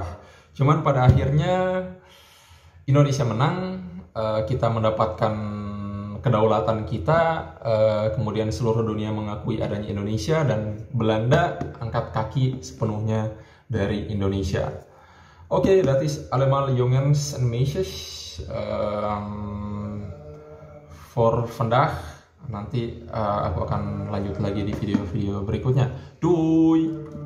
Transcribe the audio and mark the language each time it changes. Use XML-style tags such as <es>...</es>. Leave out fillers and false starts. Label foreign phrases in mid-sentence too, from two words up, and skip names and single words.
<id>Cuman pada akhirnya Indonesia menang, kita mendapatkan kedaulatan kita, kemudian seluruh dunia mengakui adanya Indonesia, dan Belanda angkat kaki sepenuhnya dari Indonesia. Oke,</id> <nl>that is allemaal jongens en meisjes for vandaag.</nl> <id>Nanti aku akan lanjut lagi di video-video berikutnya. Doei!</id>